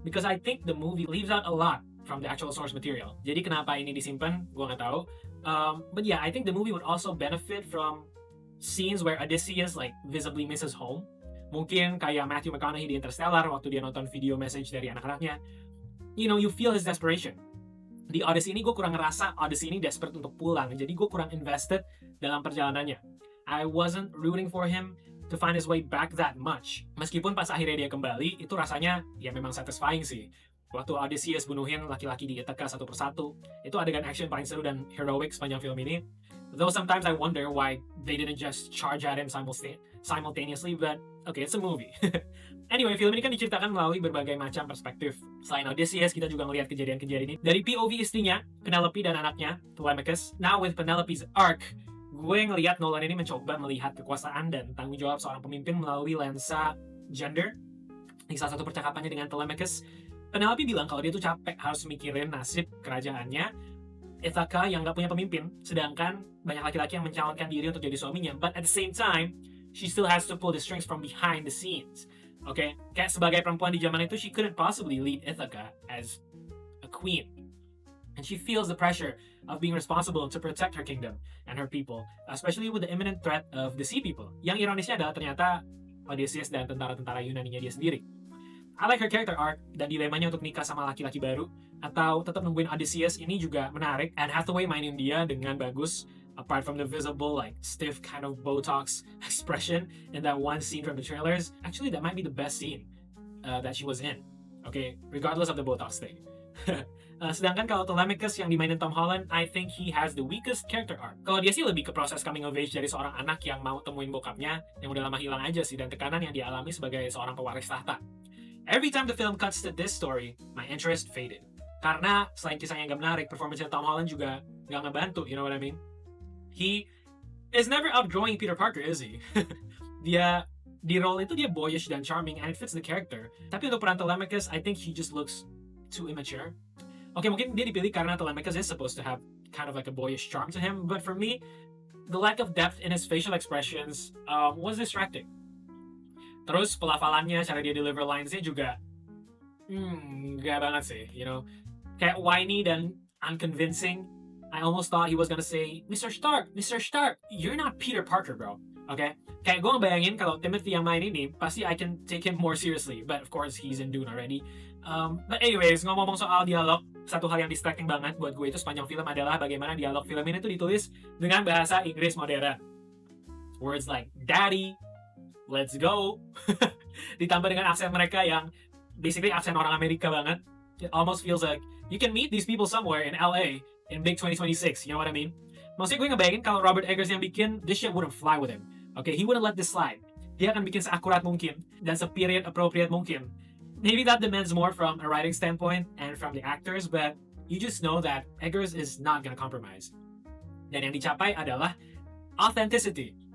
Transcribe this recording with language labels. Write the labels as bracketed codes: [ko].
[en] Because I think the movie leaves out a lot from the actual source material. [id] Jadi kenapa ini disimpan, gue nggak tahu. [en] But yeah, I think the movie would also benefit from scenes where Odysseus like visibly misses home. [id] Mungkin kayak Matthew McConaughey di Interstellar waktu dia nonton video message dari anak-anaknya. [en] You know, you feel his desperation. [id] Di Odyssey ini gue kurang ngerasa Odyssey ini desperate untuk pulang. Jadi gue kurang invested dalam perjalanannya. [en] I wasn't rooting for him to find his way back that much. [id] Meskipun pas akhirnya dia kembali, itu rasanya ya memang satisfying sih. Waktu Odysseus bunuhin laki-laki di Ithaca satu persatu, itu adegan action paling seru dan heroic sepanjang film ini. [en] Though sometimes I wonder why they didn't just charge at him simultaneously, but okay, it's a movie. [id] Anyway, film ini kan diceritakan melalui berbagai macam perspektif. Selain Odysseus, kita juga ngelihat kejadian-kejadian ini dari POV istrinya, Penelope dan anaknya, Telemachus. [en] Now with Penelope's arc, [id] gue ngelihat Nolan ini mencoba melihat kekuasaan dan tanggung jawab seorang pemimpin melalui lensa gender. Di salah satu percakapannya dengan Telemachus, Penelope bilang kalau dia tuh capek harus mikirin nasib kerajaannya Ithaca yang gak punya pemimpin, sedangkan banyak laki-laki yang mencalonkan diri untuk jadi suaminya. [en] But at the same time, she still has to pull the strings from behind the scenes. Okay? [id] Kayak sebagai perempuan di zaman itu, [en] she couldn't possibly lead Ithaca as a queen. And she feels the pressure of being responsible to protect her kingdom and her people, especially with the imminent threat of the sea people. [id] Yang ironisnya adalah ternyata Odysseus dan tentara-tentara Yunani-nya dia sendiri. [en] I like her character arc [id] dan dilemanya untuk nikah sama laki-laki baru atau tetap nungguin Odysseus ini juga menarik, [en] and Hathaway [id] mainin dia dengan bagus [en] apart from the visible like stiff kind of Botox expression in that one scene from the trailers. Actually, that might be the best scene that she was in. Okay, regardless of the Botox thing. [id] Sedangkan kalau Telemachus yang dimainin Tom Holland, [en] I think he has the weakest character arc. [id] Kalau dia sih lebih ke proses coming of age dari seorang anak yang mau temuin bokapnya yang udah lama hilang aja sih, dan tekanan yang dialami sebagai seorang pewaris tahta. [en] Every time the film cuts to this story, my interest faded. [id] Karena selain kisahnya gak menarik, performance Tom Holland juga gak ngebantu, [en] you know what I mean? He is never outgrowing Peter Parker, is he? [id] Dia, di role itu dia [en] boyish dan charming and it fits the character. [id] Tapi untuk peran Telemachus, [en] I think he just looks too immature. Okay, [id] mungkin dia dipilih karena [en] Telemachus is supposed to have kind of like a boyish charm to him, but for me, the lack of depth in his facial expressions was distracting. [id] Terus pelafalannya, cara dia deliver lines-nya juga nggak banget sih, [en] you know. [id] Kayak whiny dan unconvincing. [en] I almost thought he was gonna say, Mr. Stark, you're not Peter Parker, bro. Okay? [id] Kayak gue ngebayangin kalau Timothy yang main ini, pasti [en] I can take him more seriously. But of course, he's in Dune already. But anyways, [id] ngomong-ngomong soal dialog, satu hal yang distracting banget buat gue itu sepanjang film adalah bagaimana dialog film ini tuh ditulis dengan bahasa Inggris modern. [en] Words like daddy, let's go, [id] ditambah dengan aksen mereka yang basically aksen orang Amerika banget. [en] It almost feels like you can meet these people somewhere in LA in big 2026, you know what I mean? [id] Maksudnya gue ngebayangin kalau Robert Eggers yang bikin, [en] this shit wouldn't fly with him. Okay, he wouldn't let this slide. [id] Dia akan bikin seakurat mungkin dan se-period appropriate mungkin. [en] Maybe that demands more from a writing standpoint and from the actors, but you just know that Eggers is not gonna compromise. [id] Dan yang dicapai adalah authenticity.